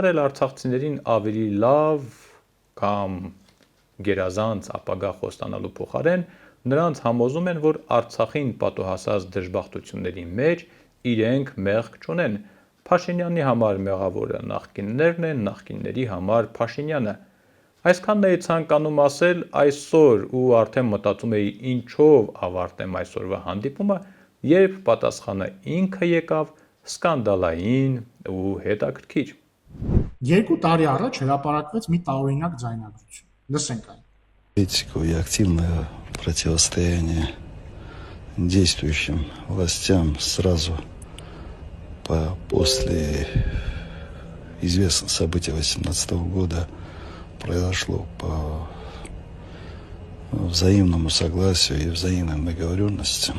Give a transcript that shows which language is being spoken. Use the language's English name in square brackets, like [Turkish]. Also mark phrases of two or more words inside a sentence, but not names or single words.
[Armenian] էլ արցախցիներին ավելի լավ կամ գերազանց ապագա խոստանալու փոխարեն նրանց համոզում են, որ Արցախին պատոհասած դժբախտությունների մեջ իրենք մեղք չունեն։ Փաշինյանի համար մեղավորը նախկիններն են, նախկինների համար Փաշինյանը։ Այսքանն էի ցանկանում ասել այսօր ու արդեն մտածում էի ինչով ավարտեմ այսօրվա հանդիպումը, երբ պատասխանը ինքը եկավ սկանդալային ու հետաքրքիր։ 2 տարի առաջ հրապարակվեց մի տարօրինակ ձայնագրություն։ Լսենք այն։ [Russian] Политику и активное противостояние действующим властям сразу после известных событий 2018 года произошло по взаимному согласию и взаимным договоренностям.